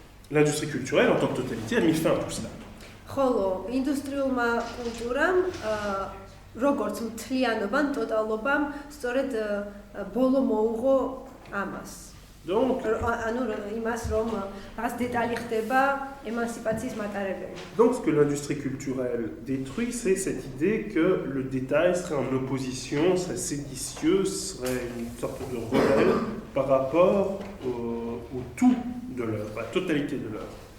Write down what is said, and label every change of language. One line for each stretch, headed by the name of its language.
French: L'industrie culturelle, en tant que totalité, a mis fin à tout cela.
Georgian: ხოლო ინდუსტრიულმა კულტურამ როგორც მთლიანობამ, ტოტალობამ, სწორედ ბოლო მოუღო ამას.
French: Donc,
Georgian: ანუ იმას, რომ რაღაც დეტალი ხდება ემანსიპაციის მატარებელი.
French: Donc, ce que l'industrie culturelle détruit, c'est cette idée que le détail serait en opposition, serait séditieux, serait une sorte de rebelle par rapport au tout de l'œuvre, à la totalité de l'œuvre.